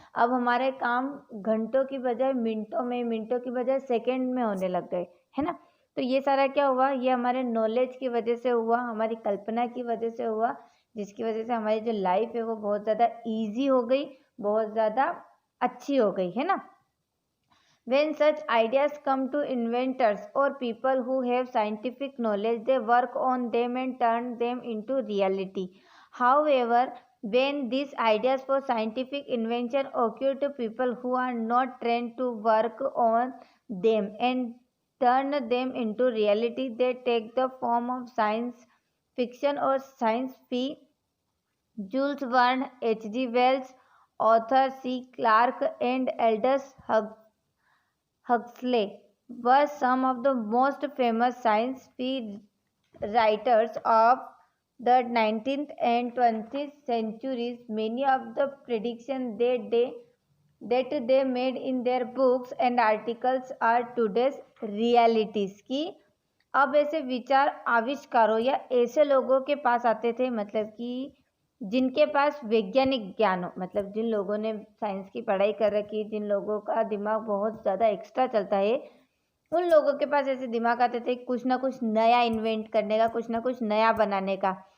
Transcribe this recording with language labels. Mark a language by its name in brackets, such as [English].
[Hindi] अब हमारे काम घंटों की बजाय मिनटों में, मिनटों की बजाय सेकंड में होने लग गए, है ना। तो ये सारा क्या हुआ? ये हमारे नॉलेज की वजह से हुआ, हमारी कल्पना की वजह से हुआ, जिसकी वजह से हमारी जो लाइफ है वो बहुत ज़्यादा ईजी हो गई, बहुत ज़्यादा अच्छी हो गई, है ना। [English] When such ideas come to inventors or people who have scientific knowledge, they work on them and turn them into reality. However, when these ideas for scientific invention occur to people who are not trained to work on them and turn them into reality, they take the form of science fiction or science fi. Jules Verne, H.G. Wells, Arthur C. Clarke, and Aldous Huxley were some of the most famous science fiction writers of the 19th and 20th centuries. Many of the predictions that they made in their books and articles are today's realities. [Hindi] कि अब ऐसे विचार आविष्कारों या ऐसे लोगों के पास आते थे, मतलब कि जिनके पास वैज्ञानिक ज्ञान हो, मतलब जिन लोगों ने साइंस की पढ़ाई कर रखी, जिन लोगों का दिमाग बहुत ज़्यादा एक्स्ट्रा चलता है, उन लोगों के पास ऐसे दिमाग आते थे कुछ ना कुछ नया इन्वेंट करने का, कुछ ना कुछ नया बनाने का।